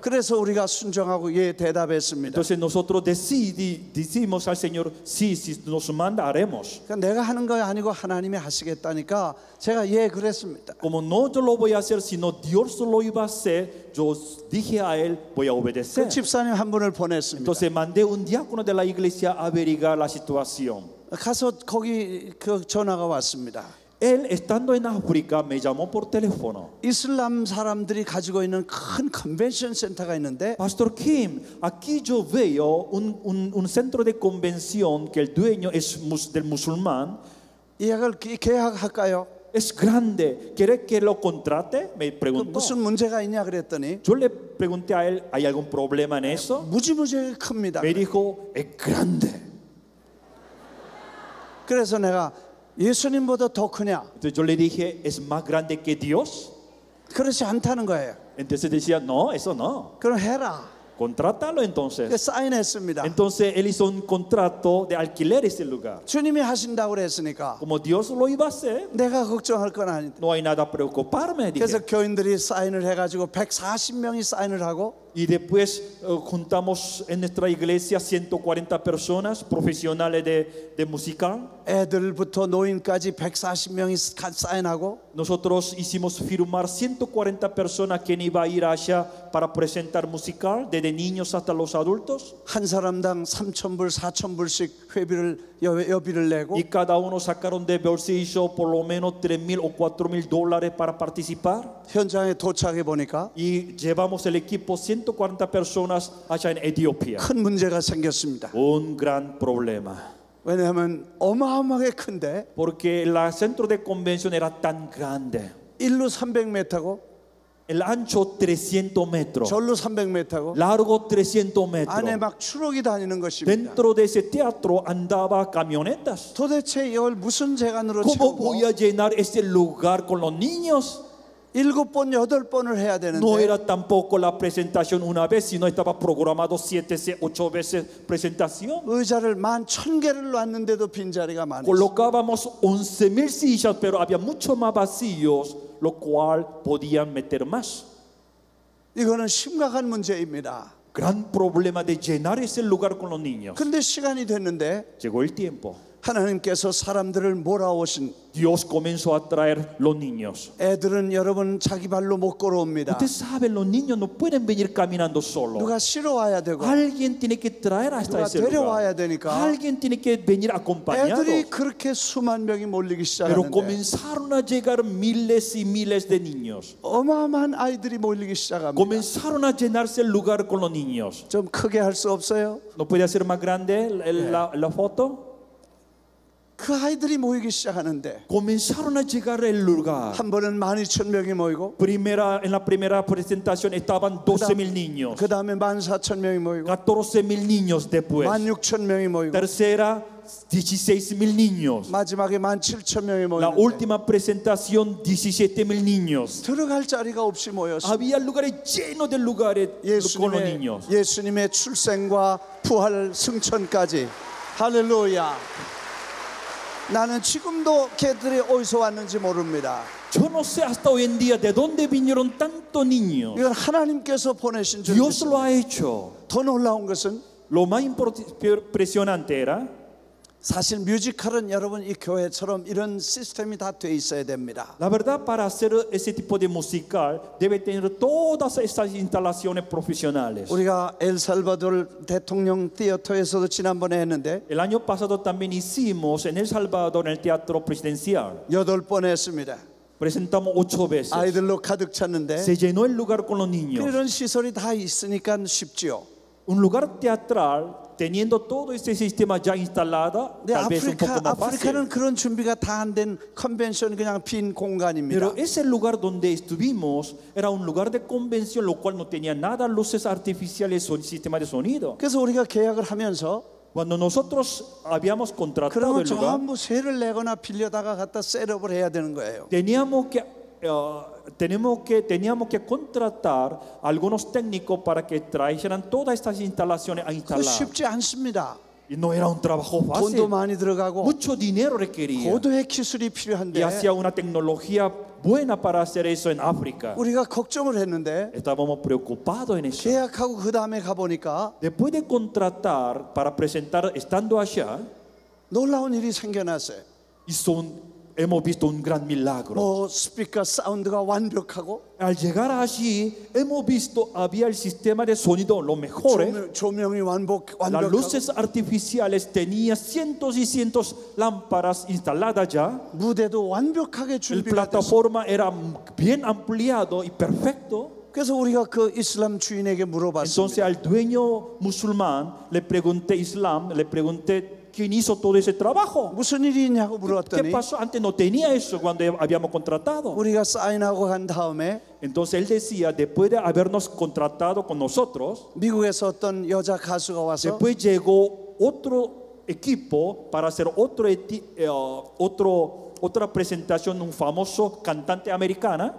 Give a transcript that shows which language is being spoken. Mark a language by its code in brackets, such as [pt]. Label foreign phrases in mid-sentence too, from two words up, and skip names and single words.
[ko] 그래서 우리가 순종하고 예 대답했습니다. [es] Entonces nosotros decimos al Señor, sí, si nos manda, haremos. [ko] 그러니까 내가 하는 거 아니고 하나님이 하시겠다니까 제가 예 그랬습니다. [es] Como no yo lo voy a hacer, sino Dios lo iba a hacer, yo dije a él, voy a 그 obedecer. [ko] 집사님 한 분을 보냈습니다. [es] Entonces mandé un diácono de la iglesia a averiguar la situación. [ko] 가서 거기 그 전화가 왔습니다. [es] Él, estando en África, me llamó por teléfono. [ko] 이슬람 사람들이 가지고 있는 큰 컨벤션 센터가 있는데 [es] Pastor Kim, aquí yo veo un centro de convención que el dueño es del musulmán. [ko] 예약을 계약할까요? [es] Es grande. ¿Quiere que lo contrate? Me 그 preguntó. [ko] 무슨 문제가 있냐 그랬더니 [es] Yo le pregunté a él, ¿hay algún problema en eso? [ko] 무지무지하게 큽니다. [es] Me dijo, es grande. [ko] 그래서 내가 예수님보다 더 크냐? [es] Entonces yo le dije, ¿es más grande que Dios? [ko] 그렇지 않다는 거예요. [es] Entonces decía, no, eso no. [ko] 그럼 해라. [es] Contrátalo entonces. [ko] 사인했습니다. [es] Entonces él hizo un contrato de alquiler ese lugar. [ko] 주님이 하신다고 그랬으니까 [es] Como Dios lo iba a hacer, [ko] 내가 걱정할 건 아닌데. [es] no hay nada a preocuparme, dije. [ko] 그래서 교인들이 사인을 해가지고 140명이 사인을 하고 [es] Y Y después juntamos en nuestra iglesia 140 personas profesionales de musical. [ko] 애들부터 노인까지 140명이 사인하고 [es] Nosotros hicimos firmar 140 personas que iban a ir allá para presentar musical, desde niños hasta los adultos. [ko] 한 사람당 3,000불, 4,000불씩 여비를 내고 [es] Y cada uno sacaron de bolsillo por lo menos 3,000 o 4,000 dólares para participar. [ko] 현장에 도착해 보니까 [es] Y llevamos el equipo 140 personas allá en Etiopía. [ko] 큰 문제가 생겼습니다. [es] Un gran problema. [ko] 왜냐하면 어마어마하게 큰데 [es] Porque el centro de convención era tan grande. [ko] 일로 300m고 [es] El ancho 300 metros, [ko] 절로 300m고 [es] largo 300 [ko] 안에 [es] metros. [ko] 막 추록이 다니는 것입니다. [es] Dentro de ese teatro andaba camionetas. [ko] 도대체 이걸 무슨 재간으로 [es] ¿Cómo [ko] 채우고 [es] voy a llenar ese lugar con los niños? [ko] 7번, 8번을 해야 되는데 [es] No era tampoco la presentación una vez, sino estaba programado 7, 8 veces presentación. [ko] 의자를 11,000개를 놨는데도 빈자리가 많았어요. [es] Colocábamos 11,000 sillas, pero había mucho más vacíos, lo cual podían meter más. [ko] 이거는 심각한 문제입니다. [es] Gran problema de llenar ese lugar con los niños. [ko] 근데 시간이 됐는데 [es] Llegó el tiempo. [ko] 하나님께서 사람들을 몰아오신 [es] Dios comenzó a traer los niños. [ko] 애들은 여러분 자기 발로 못 걸어옵니다. [es] Usted sabe, los niños no pueden venir caminando solos. [ko] 누가 실어와야 되고 [es] Alguien tiene que traer hasta [ko] 누가 [es] ese [ko] 데려와야 [es] lugar. [ko] 되니까 [es] Alguien tiene que venir acompañado. [ko] 애들이 그렇게 수만 명이 몰리기 [es] Pero [ko] 시작하는데 [es] comenzaron a llegar miles y miles de niños. [ko] 어마어마한 아이들이 몰리기 시작합니다. [es] Comenzaron a llenarse el lugar con los niños. [ko] 좀 크게 할 수 없어요? [es] ¿No puede hacer más grande la foto? [ko] 그 아이들이 모이기 시작하는데 [es] Comenzaron a llegar al lugar. [ko] 한 번은 12,000명이 모이고 [es] En la primera presentación estaban 12,000 niños. [ko] 그 다음에 14,000명이 모이고 [es] 14,000 niños después. [ko] 16,000명이 모이고 [es] Tercera, 16,000 niños. [ko] 마지막에 17,000명이 [es] La [ko] 모이는데 [es] última presentación, 17,000 niños. [ko] 들어갈 자리가 없이 모였어요. [es] Había lugares llenos de lugares con los niños. [ko] 예수님의 출생과 부활 승천까지 할렐루야. 나는 지금도 걔들이 어디서 왔는지 모릅니다. [es] Yo no sé hasta hoy en día de dónde vinieron tantos niños. [ko] 이건 하나님께서 보내신 줄 [es] Dios [ko] 믿습니다. [es] lo ha hecho. [ko] 더 놀라운 것은 [es] Lo más impresionante era [ko] 사실 뮤지컬은 여러분 이 교회처럼 이런 시스템이 다 돼 있어야 됩니다. [es] la verdad, para hacer ese tipo de musical debe tener todas esas instalaciones profesionales. [ko] 우리가 엘살바도르 대통령 티어터에서도 지난번에 했는데 [es] El año pasado también hicimos en El Salvador en el Teatro Presidencial. [ko] 8번 했습니다. [es] Presentamos 8 veces. [ko] 아이들로 가득 찼는데 [es] Se llenó el lugar con los niños. [ko] 이런 시설이 다 있으니까 쉽지요. [es] Un lugar teatral teniendo todo ese sistema ya instalado, [ko] 근데 [es] tal vez un poco más [ko] 아프리카는 [es] fácil. [ko] 그런 준비가 다 안 된 컨벤션 그냥 빈 공간입니다. [es] Pero ese lugar donde estuvimos era un lugar de convención, lo cual no tenía nada luces artificiales o sistema de sonido. [ko] 그래서 우리가 계약을 하면서 [es] Cuando nosotros habíamos contratado [ko] 그러면 [es] el lugar, [ko] 전부 세를 내거나 빌려다가 갖다 셋업을 해야 되는 거예요. [es] teníamos que contratar algunos técnicos para que trajeran todas estas instalaciones a 그 instalar. [ko] 쉽지 않습니다. [es] Y no era un trabajo [ko] 돈도 [es] fácil. [ko] 많이 들어가고 [es] Mucho dinero requería. [ko] 고도의 기술이 [es] Y [ko] 필요한데 [es] hacía una tecnología buena para hacer eso en África. [ko] 우리가 걱정을 했는데 [es] Estábamos preocupados en eso. [ko] 계약하고 그 다음에 가보니까 [es] Después de contratar para presentar estando allá, [ko] 놀라운 일이 생겨났어요. [es] hemos visto un gran milagro. [ko] 뭐 스피커 사운드가 완벽하고 [es] Al llegar allí, hemos visto había el sistema de sonido lo mejor. [ko] 조명이 [es] Las [ko] 완벽하고 [es] luces artificiales tenía cientos y cientos lámparas instaladas ya. [ko] 무대도 완벽하게 [es] El [ko] 준비가 됐어요. [es] plataforma era bien ampliado y perfecto. [ko] 그래서 우리가 그 이슬람 주인에게 [es] Entonces [ko] 물어봤습니다. [es] al dueño musulmán le pregunté quién hizo todo ese trabajo. [ko] 무슨 일이 있냐고 [es] ¿Qué [ko] 물었더니 [es] pasó? Antes no tenía eso cuando habíamos contratado. [ko] 우리가 사인하고 간 다음에 [es] Entonces él decía, después de habernos contratado con nosotros, [ko] 미국에서 어떤 여자 가수가 와서 [es] después llegó otro equipo para hacer otra presentación, un famoso cantante americana.